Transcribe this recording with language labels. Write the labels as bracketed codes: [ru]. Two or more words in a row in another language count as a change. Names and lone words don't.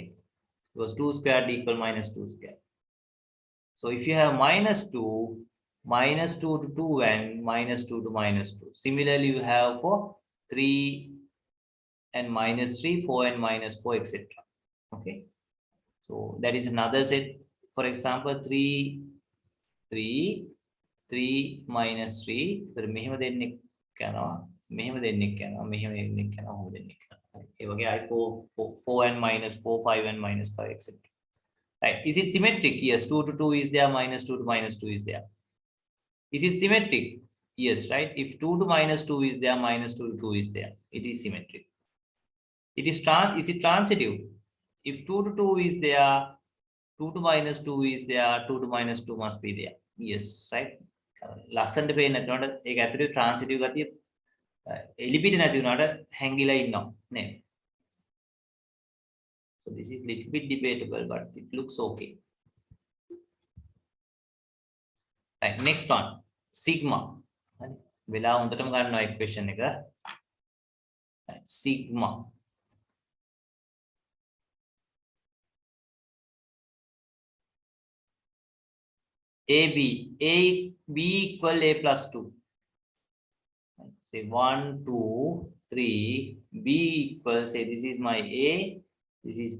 [en] Because 2 squared equal minus 2 squared. So if you have minus 2 to 2 and minus 2 to minus 2. Similarly, you have for 3 and minus 3, 4 and minus 4, etc. Okay. So that is another set. For example, 3, 3, 3 minus 3. [si] So මෙහෙම දෙන්නෙක් කරනවා. මෙහෙම දෙන්නෙක් කරනවා. මෙහෙම දෙන්නෙක් කරනවා. ඔහොම දෙන්නෙක් කරනවා. ඒ වගේ [en] I4, 4 and minus 4, 5 and minus 5, etc. Right. Is it symmetric? Yes. 2 to 2 is there. Minus 2 to minus 2 is there. Is it symmetric? Yes, right? If 2 to minus 2 is there, minus 2 to 2 is there. It is symmetric. Is it transitive? If 2 to 2 is there, 2 to minus 2 is there, 2 to minus 2 must be there. Yes, right? [si] ලස්සනට පේන්නේ නැතුනට ඒක ඇතුලේ transitive ගතිය එලිපිට නැති වුණාට හැංගිලා ඉන්නවා නේද? [en] So this is little bit debatable, but it looks okay. Right, next one, sigma. [si] වෙලා හොඳටම ගන්නවා equation එක. [en] Right, sigma. AB, B equal A plus 2. Say 1, 2, 3, B equal, say this is my A, this is B.